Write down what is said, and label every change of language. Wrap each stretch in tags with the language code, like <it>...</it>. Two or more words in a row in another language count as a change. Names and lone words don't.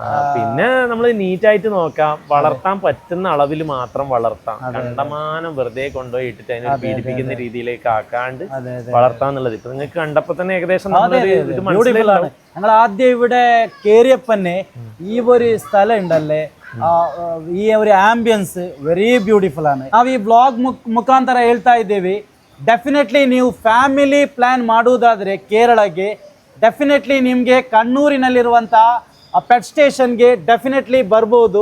<ml>പിന്നെ നമ്മൾ നീറ്റായിട്ട് നോക്കാം, വളർത്താൻ പറ്റുന്ന അളവിൽ മാത്രം വളർത്താം. കണ്ടമാനം വെറുതെ കൊണ്ടുപോയി ഇട്ടിട്ട് അതിനെ പീഡിപ്പിക്കുന്ന രീതിയിലേക്ക് ആക്കാണ്ട് വളർത്താന്നുള്ളത് ഇപ്പൊ നിങ്ങൾക്ക് കണ്ടപ്പോ തന്നെ ഏകദേശം ഞങ്ങൾ ആദ്യം ഇവിടെ കേറിയപ്പന്നെ ഈ ഒരു സ്ഥലം ഉണ്ടല്ലേ,</ml> <kn>ಈ ಒಂದು</kn> <en>ambience very beautiful</en> <kn>ആണ്. ನಾವು ಈ ಬ್ಲಾಗ್ ಮುಖಾಂತರ ಹೇಳ್ತಾ ಇದ್ದೇವೆ, ಡೆಫಿನೆಟ್ಲಿ ನೀವು</kn> <en>family plan</en> <kn>ಮಾಡುವುದಾದ್ರೆ ಕೇರಳಕ್ಕೆ ಡೆಫಿನೆಟ್ಲಿ ನಿಮಗೆ ಕಣ್ಣೂರಿನಲ್ಲಿರುವಂಥ ಪೆಟ್ ಸ್ಟೇಷನ್ಗೆ ಡೆಫಿನೆಟ್ಲಿ ಬರ್ಬೋದು.</kn>